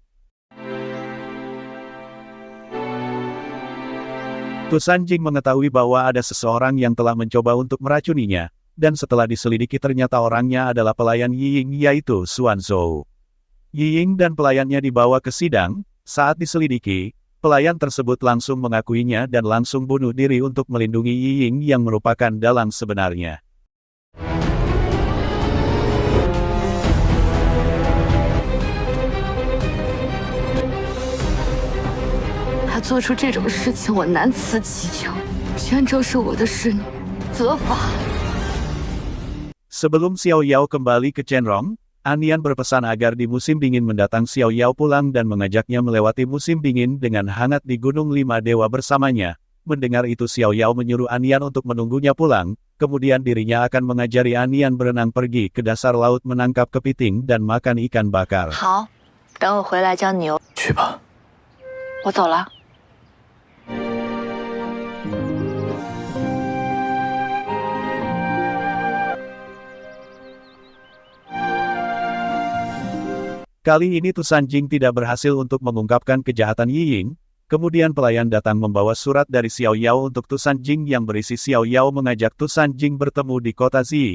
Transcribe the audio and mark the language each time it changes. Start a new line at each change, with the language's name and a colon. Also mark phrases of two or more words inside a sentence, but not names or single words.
Indonesian: Tu Sanjing mengetahui bahwa ada seseorang yang telah mencoba untuk meracuninya, dan setelah diselidiki ternyata orangnya adalah pelayan Yiying yaitu Xuan Zhou. Yiying dan pelayannya dibawa ke sidang. Saat diselidiki, pelayan tersebut langsung mengakuinya dan langsung bunuh diri untuk melindungi Yiying yang merupakan dalang sebenarnya.
Chinese: 他做出这种事情，我难辞其咎。泉州是我的侍女，责罚。
Indonesian: Sebelum Xiao Yao kembali ke Chenrong, Anian berpesan agar di musim dingin mendatang Xiao Yao pulang dan mengajaknya melewati musim dingin dengan hangat di Gunung Lima Dewa bersamanya. Mendengar itu Xiao Yao menyuruh Anian untuk menunggunya pulang, kemudian dirinya akan mengajari Anian berenang pergi ke dasar laut menangkap kepiting dan makan ikan bakar.
Chinese: 好，等我回来教你哦。去吧。我走了。
Indonesian: Kali ini Tu Sanjing tidak berhasil untuk mengungkapkan kejahatan Yiying. Kemudian pelayan datang membawa surat dari Xiao Yao untuk Tu Sanjing yang berisi Xiao Yao mengajak Tu Sanjing bertemu di kota Zi.